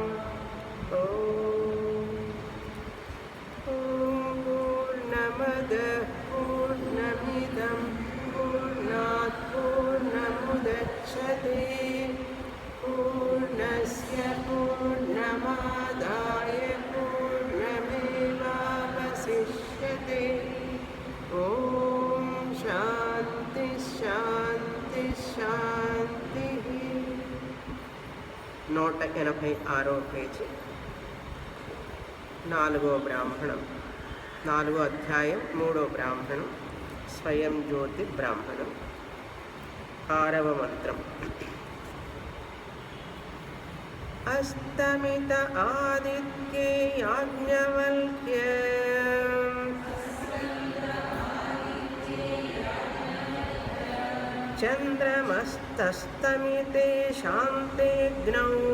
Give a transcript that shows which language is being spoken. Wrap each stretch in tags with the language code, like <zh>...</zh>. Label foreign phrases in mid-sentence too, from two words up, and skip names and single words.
<sa>ॐ पूर्णमदः पूर्णमिदं पूर्णात् पूर्णमुदच्यते पूर्णस्य पूर्णमादाय पूर्णमेवावशिष्यते। ॐ शान्ति शान्ति शान्तिः।</sa> <te>186వ పేజీ 4వ బ్రాహ్మణం 4వ అధ్యాయం 3వ బ్రాహ్మణం స్వయం జ్యోతి బ్రాహ్మణం 6వ మంత్రం.</te> <sa>అస్తమిత ఆదిత్యే యాజ్ఞవల్క్య చంద్రమస్తస్తమితే శాంతేగ్నౌ</sa>